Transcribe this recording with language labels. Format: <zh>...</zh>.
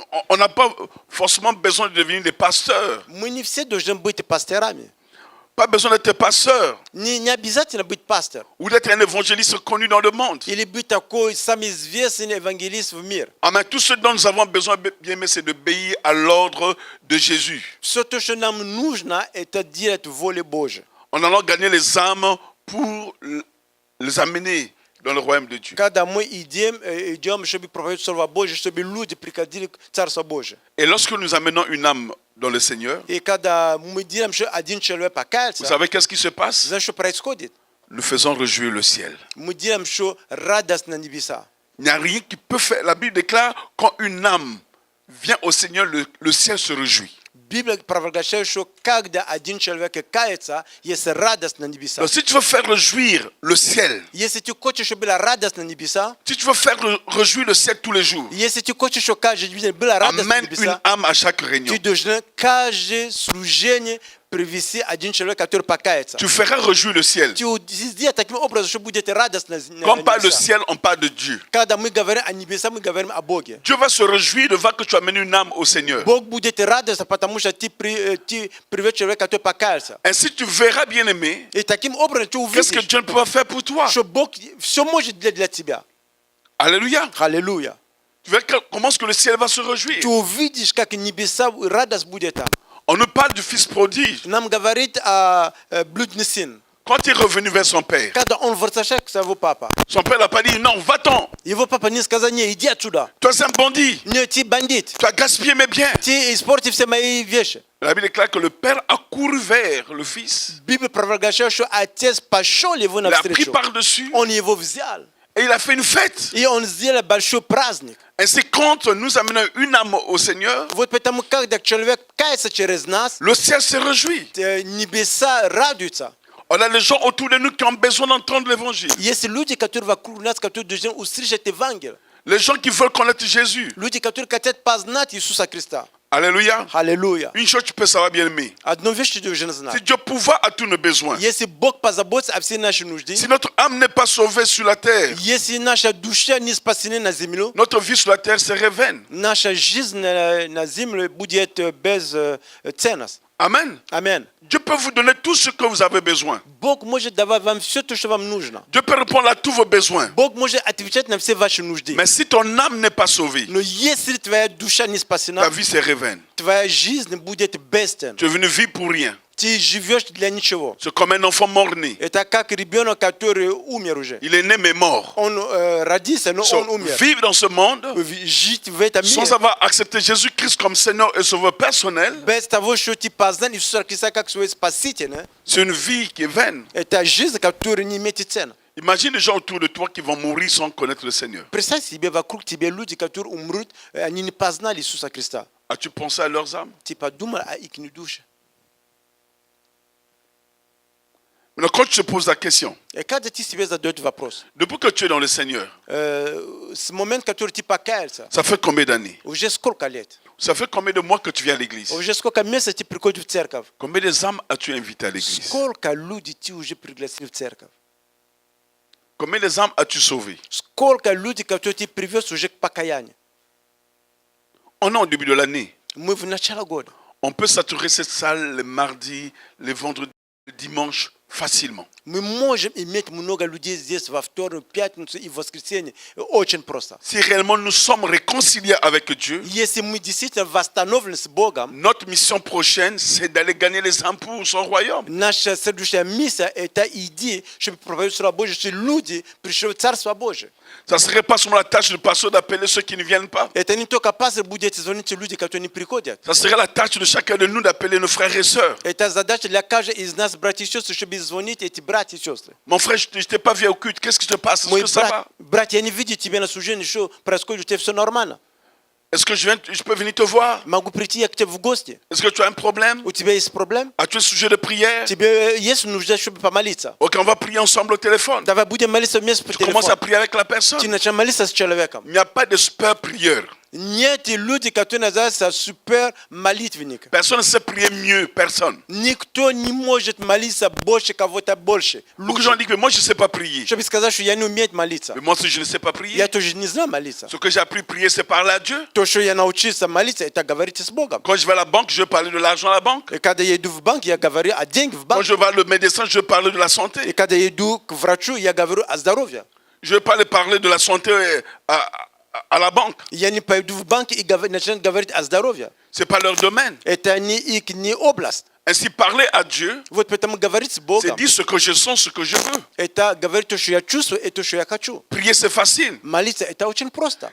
<fr>On n'a pas forcément besoin de devenir des pasteurs.</fr> <ru>Мы не все должны быть пасторами.</ru> <fr>Pas besoin d'être pasteur</fr> <ru>Не обязательно быть пастором.</ru> <fr>ou d'être un évangéliste connu dans le monde.</fr> <ru>Или быть такой самый известный евангелист в мир.</ru> <fr>Amen. Tout ce dont nous avons besoin, bien aimés, c'est d'obéir à l'ordre de Jésus.</fr> <ru>Все то, что нам нужно, это делать волю Божию.</ru> <fr>En allant gagner les âmes pour les amener dans le royaume de Dieu.</fr> <ru>Когда мы идем, чтобы проповедовать Слово Божие, чтобы люди приходили к Царству Божию.</ru> <fr>Et lorsque nous amenons une âme dans le Seigneur,</fr> <ru>И когда мы делаем, что один человек</ru> <fr>vous</fr> <ru>покается,</ru> <fr>savez qu'est-ce qui se passe?</fr> <ru>знаешь, что происходит?</ru> <fr>Nous faisons réjouir le ciel.</fr> <ru>Мы делаем, что радость на небеса.</ru> <fr>Il n'y a rien qui peut faire. La Bible déclare quand une âme vient au Seigneur, le ciel se réjouit.</fr> <ru>Библия провозглашает, что когда один человек кается, есть радость на небесах.</ru> <fr>Donc, si tu veux faire réjouir le ciel,</fr> <ru>Если ты хочешь, чтобы была радость на небесах,</ru> <fr>si tu veux faire réjouir le ciel tous les jours,</fr> <ru>если ты хочешь, чтобы каждый день была радость на</ru> <fr>amène une</fr> <ru>небесах,</ru> <fr>âme à chaque réunion.</fr> <ru>ты должен каждое служение привести один человек, который покается.</ru> <fr>Tu feras réjouir le ciel.</fr> <ru>Ты сделай таким образом, что будет радость на</ru> <fr>Quand on parle de</fr> <ru>небесах.</ru> <fr>ciel, on parle de Dieu.</fr> <ru>Когда мы говорим о небесах, мы говорим о Боге.</ru> <fr>Dieu va se réjouir de voir que tu amènes une âme au Seigneur.</fr> <ru>Бог будет радоваться, потому что ты приведешь человека, который покается.</ru> <fr>Ainsi, tu verras, bien aimé,</fr> <ru>И таким образом ты</ru> <fr>qu'est-ce que</fr> <ru>увидишь,</ru> <fr>Dieu ne peut pas faire pour toi.</fr> <ru>что Бог все может для тебя.</ru> <fr>Alléluia.</fr> <ru>Аллилуйя.</ru> <fr>Tu verras comment est-ce que le ciel va se réjouir.</fr> <ru>Ты увидишь, как небеса, радость будет там.</ru> <fr>On nous parle du fils prodigue.</fr> <ru>Нам говорит о блудный сын.</ru> <fr>Quand il est revenu vers son père,</fr> <ru>Когда он возвращается к своему папе,</ru> <fr>son père n'a pas dit non, va-t'en.</fr> <ru>его папа не сказал: не, иди отсюда.</ru> <fr>Toi, c'est un bandit.</fr> <ru>Не, ты бандит.</ru> <fr>Tu as gaspillé mes biens.</fr> <ru>Ты испортил все мои вещи.</ru> <fr>La Bible déclare que le père a couru vers le fils.</fr> <ru>Библия провозглашает, что отец пошел его</ru> <fr>Il a pris</fr> <ru>навстречу.</ru> <fr>par-dessus</fr> <ru>Он его взял.</ru> <fr>et il a fait une fête.</fr> <ru>И он сделал большой праздник.</ru> <fr>Ainsi, quand nous amenons une âme au Seigneur,</fr> <ru>Вот потому, когда человек кается через нас,</ru> <fr>le ciel se réjouit.</fr> <ru>небеса радуются.</ru> <fr>On a les gens autour de nous qui ont besoin d'entendre l'évangile.</fr> <ru>Есть люди, которые вокруг нас, которые должны услышать Евангелие.</ru> <fr>Les gens qui veulent connaître Jésus.</fr> <ru>Люди, которые хотят познать Иисуса Христа.</ru> <fr>Alléluia.</fr> <ru>Haleluya.</ru> <fr>Une chose tu peux savoir, bien aimé.</fr> <ru>Одну вещь ты должен знать.</ru> <fr>Si Dieu pourvoit à tous nos besoins,</fr> <ru>Если Бог позаботится о всей нашей нужде,</ru> <fr>si notre âme n'est pas sauvée sur la terre,</fr> <ru>если наша душа не спасена на землю,</ru> <fr>notre vie sur la terre serait vaine.</fr> <ru>наша жизнь на земле будет без ценности.</ru> <fr>Amen.</fr> <ru>Амен.</ru> <fr>Dieu peut vous donner tout ce que vous avez besoin.</fr> <ru>Бог может давать вам все то, что вам нужно.</ru> <fr>Dieu peut répondre à tous vos besoins.</fr> <ru>Бог может отвечать на все ваши нужды.</ru> <fr>Mais si ton âme n'est pas sauvée,</fr> <ru>Но если твоя душа не</ru> <fr>ta</fr> <ru>спасена,</ru> <fr>vie serait vaine.</fr> <ru>твоя жизнь будет бесценна.</ru> <fr>Tu es venu vivre pour rien.</fr> <ru>Ты живешь для ничего.</ru> <fr>C'est comme un enfant mort-né.</fr> <ru>Это как ребенок, который умер уже.</ru> <fr>Il est né mais mort.</fr> <ru>Он родился, но</ru> <en>So,</en> <ru>он умер.</ru> <fr>vivre dans ce monde</fr> <ru>Жить в этом</ru> <fr>sans</fr> <ru>мире</ru> <fr>avoir accepté Jésus-Christ comme Seigneur et Sauveur personnel,</fr> <ru>без того, что ты познал Иисуса Христа как своего Спасителя,</ru> <fr>c'est une vie qui est vaine.</fr> <ru>это жизнь, которая не имеет цены.</ru> <fr>Imagine les gens autour de toi qui vont mourir sans connaître le Seigneur.</fr> <ru>Представь себе, вокруг тебя люди, которые умрут, они не познали Иисуса Христа.</ru> <fr>As-tu pensé à leurs âmes?</fr> <ru>Ты подумал о их душе.</ru> <fr>Maintenant, quand tu te poses la question,</fr> <ru>И когда ты себе задаешь вопрос,</ru> <fr>depuis que tu es dans le Seigneur,</fr> <ru>с момента, который ты покаялся,</ru> <fr>ça fait combien d'années?</fr> <ru>уже сколько лет?</ru> <fr>Ça fait combien de mois que tu viens à l'église?</fr> <ru>Уже сколько месяцев ты приходишь в церковь?</ru> <fr>Combien des âmes as-tu invité à l'église?</fr> <ru>Сколько людей ты уже пригласил в церковь?</ru> <fr>Combien des âmes as-tu sauvé?</fr> <ru>Сколько людей, которые ты привез уже к покаянию?</ru> <fr>On est au début de l'année.</fr> <ru>Мы в начале года.</ru> <fr>On peut saturer cette salle les mardis, les vendredis, les dimanches facilement.</fr> <ru>Мы можем иметь много людей здесь во вторник, пятницу и воскресенье. Очень просто.</ru> <fr>Si réellement nous sommes réconciliés avec Dieu,</fr> <ru>Если мы действительно восстановлены с Богом,</ru> <fr>notre mission prochaine, c'est d'aller gagner les âmes pour son royaume.</fr> <ru>наша следующая миссия – это идти, чтобы проповедовать Слово Божье, чтобы люди пришли в Царство Божие.</ru> <fr>Ça ne serait pas seulement la tâche du pasteur d'appeler ceux qui ne viennent pas.</fr> <ru>Это не только пастор будет звонить люди, которые не приходят.</ru> <fr>Ça serait la tâche de chacun de nous d'appeler nos frères et sœurs.</fr> <ru>Это задача для каждого из нас, братья и сестры, чтобы звонить эти братья и сестры.</ru> <fr>Mon frère, je ne t'ai pas vu au culte. Qu'est-ce qui te passe? Est-ce</fr> <ru>Мой</ru> <fr>que ça va?</fr> <ru>брат, я не видел тебя на служении, что происходит, у тебя все нормально.</ru> <fr>Est-ce que je peux venir te voir?</fr> <ru>Могу прийти я к тебе в гости.</ru> <fr>Est-ce que tu as un problème?</fr> <ru>У тебя есть проблем?</ru> <fr>As-tu un sujet de prière?</fr> <ru>Тебе есть нужда, чтобы помолиться?</ru> <fr>Ok, on va prier ensemble au téléphone.</fr> <ru>Давай будем молиться вместе по</ru> <fr>Tu commences à</fr> <ru>телефону.</ru> <fr>prier avec la personne.</fr> <ru>Ты начинаешь молиться с человеком.</ru> <fr>Il n'y a pas de super prieur.</fr> <ru>Нет люди, которые называются супер молитвенник.</ru> <fr>Personne ne sait prier mieux. Personne.</fr> <ru>Никто не может молиться больше кого-то больше.</ru> <fr>Beaucoup de gens</fr> <ru>Лучше.</ru> <fr>disent que moi je ne sais pas prier.</fr> <ru>Чтобы сказать, что я не умею молиться.</ru> <fr>Mais moi aussi je ne sais pas prier.</fr> <ru>Я тоже не знаю молиться.</ru> <fr>Ce que j'ai appris à prier, c'est parler à Dieu.</fr> <ru>То, что я научился молиться, это говорить с Богом.</ru> <fr>Quand je vais à la banque, je veux parler de l'argent à la banque.</fr> <ru>И когда я иду в банк, я говорю о деньгах в</ru> <fr>Quand je vais au médecin, je veux parler de la</fr> <ru>И</ru> <fr>santé.</fr> <ru>когда я иду к врачу, я говорю о здоровье.</ru> <fr>Je ne veux pas parler de la santé à la banque.</fr> <ru>Я не пойду в банк и начну говорить о здоровье.</ru> <fr>Ce n'est pas leur domaine.</fr> <ru>Это не их не область.</ru> <fr>Ainsi, parler à Dieu,</fr> <ru>Вот поэтому говорить с</ru> <fr>c'est</fr> <ru>Богом,</ru> <fr>dire ce que je sens, ce que je veux.</fr> <ru>это говорить то, что я чувствую, и то, что я хочу.</ru> <fr>Prier, c'est facile.</fr> <ru>Молиться, это очень просто.</ru>